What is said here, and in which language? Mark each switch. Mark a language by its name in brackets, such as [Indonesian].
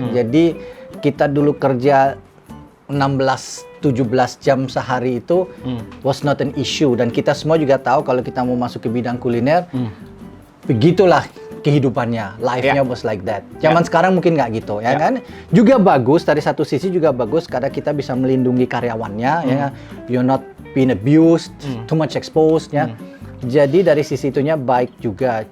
[Indonesian] Jadi kita dulu kerja 16-17 jam sehari itu [English] was not an issue. [Indonesian] Dan kita semua juga tahu kalau kita mau masuk ke bidang kuliner, begitulah kehidupannya, [English] life-nya was like that. [Indonesian] Zaman sekarang mungkin nggak gitu, ya kan? Juga bagus, dari satu sisi juga bagus karena kita bisa melindungi karyawannya, ya. [English] You're not being abused, too much exposed, ya. [Indonesian] Jadi dari sisi itunya baik juga.